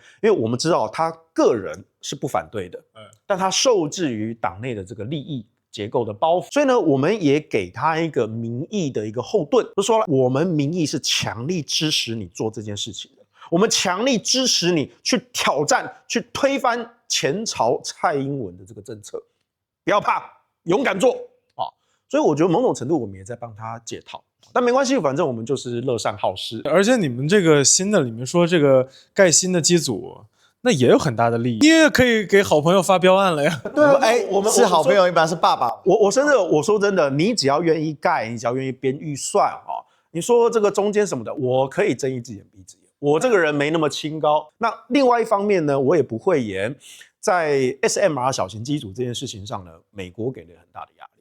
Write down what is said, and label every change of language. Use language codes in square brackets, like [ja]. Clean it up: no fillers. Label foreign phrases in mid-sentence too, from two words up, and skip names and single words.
[zh] 因為我們知道他個人是不反對的，但他受制於黨內的這個利益結構的包袱，所以呢，我們也給他一個民意的一個後盾，就說了，我們民意是強力支持你做這件事情的，我們強力支持你去挑戰、去推翻前朝蔡英文的這個政策，不要怕，勇敢做啊！所以我覺得某種程度我們也在幫他解套，但沒關係，反正我們就是樂善好施。而且你們這個新的裡面說這個蓋新的機組，那也有很大的利益，你也可以給好朋友發標案了呀。对啊，我们是好朋友，一般是爸爸。我甚至我說真的，你只要願意蓋，你只要願意編預算啊，你說這個中間什麼的，我可以睜一隻眼閉一隻眼。我這個人沒那麼清高。那另外一方面呢，我也不會言，在 SMR 小型機組這件事情上呢，美國給了很大的壓力。